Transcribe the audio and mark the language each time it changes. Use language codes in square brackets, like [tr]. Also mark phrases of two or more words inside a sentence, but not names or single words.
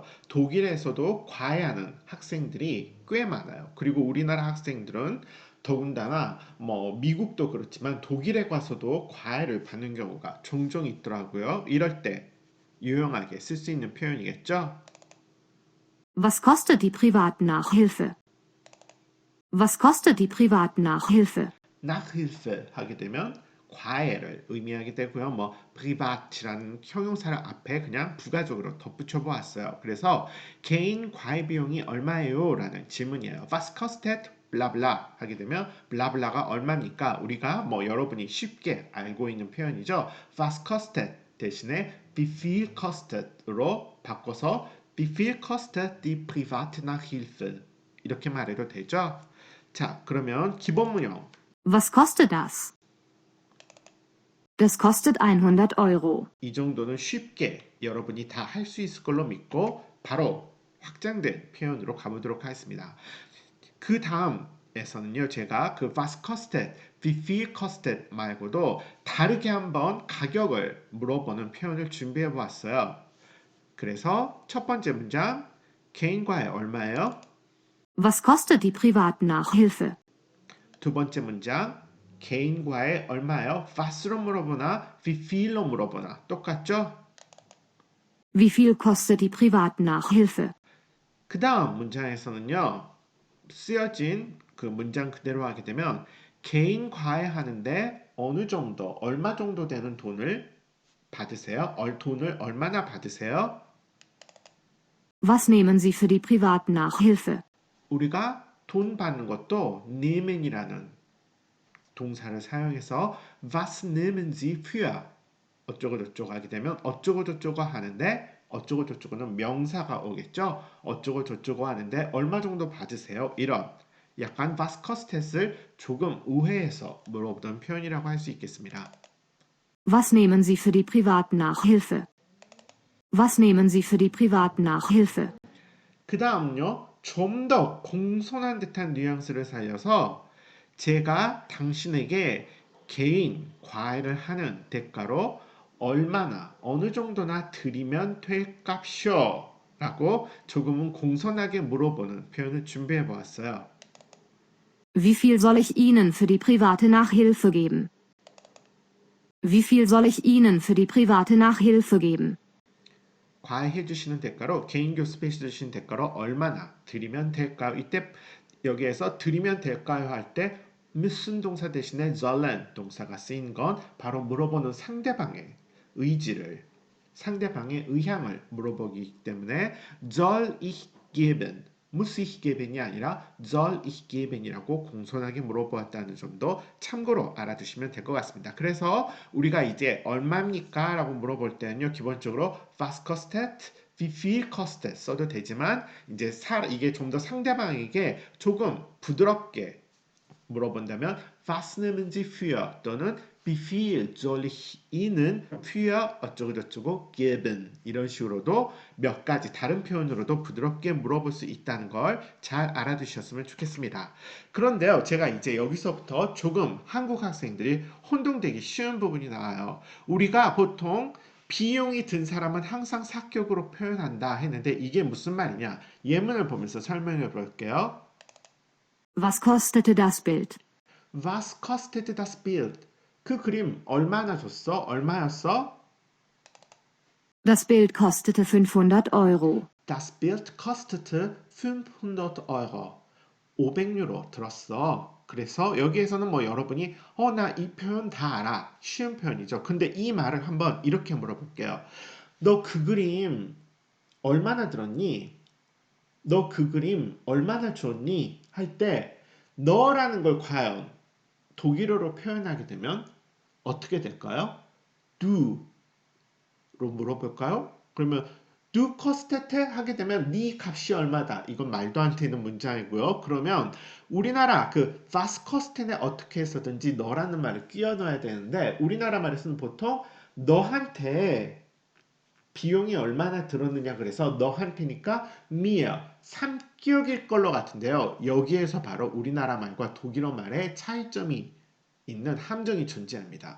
[ko] 독일에서도 과외하는 학생들이 꽤 많아요. 그리고 우리나라 학생들은 더군다나 미국도 그렇지만 독일에 가서도 과외를 받는 경우가 종종 있더라고요. 이럴 때 유용하게 쓸 수 있는 표현이겠죠. [de] Was kostet die Privatnachhilfe? Was kostet die Privatnachhilfe? [ko] Nachhilfe 하게 되면 과외를 의미하게 되고요. privat이라는 형용사를 앞에 그냥 부가적으로 덧붙여 보았어요. 그래서 개인 과외 비용이 얼마예요? 라는 질문이에요. [de] Was kostet? [ko] 블라블라 하게 되면 블라블라가 얼마입니까? 우리가 여러분이 쉽게 알고 있는 표현이죠. [de] Was kostet [ko] 대신에 [de] wie viel kostet [ko] 으로 바꿔서 [de] wie viel kostet die private Nachhilfe [ko] 이렇게 말해도 되죠. 자, 그러면 기본문형 [de] Was kostet das? Das kostet 100 Euro. [ko] 이 정도는 쉽게 여러분이 다 할 수 있을 걸로 믿고 바로 확장된 표현으로 가보도록 하겠습니다. 그 다음에서는요, 제가 그 [de] was costed, wie viel costed [ko] 말고도 다르게 한번 가격을 물어보는 표현을 준비해 보았어요. 그래서 첫 번째 문장, 개인 과외 얼마예요? [de] Was kostet die Privatnachhilfe? [ko] 두 번째 문장, 개인 과외 얼마예요? was로 물어보나, [de] wie viel [ko] 로 물어보나 똑같죠? [de] Wie viel kostet die Privatnachhilfe? [ko] 그 다음 문장에서는요, 쓰여진 그 문장 그대로 하게 되면 개인 과외하는데 어느 정도, 얼마 정도 되는 돈을 받으세요? 돈을 얼마나 받으세요? [de] Was nehmen Sie für die Privatnachhilfe? [ko] 우리가 돈 받는 것도 nehmen이라는 동사를 사용해서 [de] was nehmen Sie für [ko] 어쩌고 저쩌고 하게 되면 어쩌고 저쩌고 하는데 어쩌고 저쩌고는 명사가 오겠죠. 어쩌고 저쩌고 하는데 얼마 정도 받으세요? 이런 약간 [de] was costet [ko] 을 조금 우회해서 물어보던 표현이라고 할 수 있겠습니다. [de] Was nehmen Sie für die Privatnachhilfe? Was nehmen Sie für die Privatnachhilfe? [ko] 그 다음요. 좀 더 공손한 듯한 뉘앙스를 살려서 제가 당신에게 개인 과외를 하는 대가로 얼마나 어느 정도나 드리면 될 값이요? 라고 조금은 공손하게 물어보는 표현을 준비해 보았어요. [de] Wie viel soll ich Ihnen für die private Nachhilfe geben? Wie viel soll ich Ihnen für die private Nachhilfe geben? [ko] 과외해 주시는 대가로 개인 교습해 주시는 대가로 얼마나 드리면 될까요? 이때 여기에서 드리면 될까요 할 때 müssen 동사 대신에 sollen 동사가 쓰인 건 바로 물어보는 상대방의 의지를 상대방의 의향을 물어보기 때문에 [de] soll ich geben muss ich geben [ko] 이 아니라 [de] soll ich geben [ko] 이라고 공손하게 물어보았다는 점도 참고로 알아두시면 될 것 같습니다. 그래서 우리가 이제 얼마입니까? 라고 물어볼 때는요. 기본적으로 [de] was kostet, wie viel kostet [ko] 써도 되지만 이제 이게 좀 더 상대방에게 조금 부드럽게 물어본다면 [de] was nehmen Sie für [ko] 또는 [de] wie viel soll ich Ihnen für [ko] 어쩌고 저쩌고 geben 이런 식으로도 몇 가지 다른 표현으로도 부드럽게 물어볼 수 있다는 걸 잘 알아두셨으면 좋겠습니다. 그런데요, 제가 이제 여기서부터 조금 한국 학생들이 혼동되기 쉬운 부분이 나와요. 우리가 보통 비용이 든 사람은 항상 사격으로 표현한다 했는데 이게 무슨 말이냐? 예문을 보면서 설명해 볼게요. [de] Was kostete das Bild? Was kostet das Bild? [ko] 그 그림 얼마나 줬어? 얼마였어? [de] Das Bild kostete 500 Euro. Das Bild kostete 500 Euro. [ko] 500유로 들었어. 그래서 여기에서는 뭐 여러분이 나 이 표현 다 알아. 쉬운 표현이죠. 근데 이 말을 한번 이렇게 물어볼게요. 너 그 그림 얼마나 들었니? 너 그 그림 얼마나 줬니? 할 때 너라는 걸 과연 독일어로 표현하게 되면 어떻게 될까요? du로 물어볼까요? 그러면 [de] du kostete [ko] 하게 되면 네 값이 얼마다? 이건 말도 안 되는 문장이고요. 그러면 우리나라 그 [de] was kosten [ko] 에 어떻게 해서든지 너라는 말을 끼워 넣어야 되는데 우리나라 말에서는 보통 너한테 비용이 얼마나 들었느냐 그래서 너한테니까 mir 3격일 걸로 같은데요. 여기에서 바로 우리나라 말과 독일어 말의 차이점이 있는 함정이 존재합니다.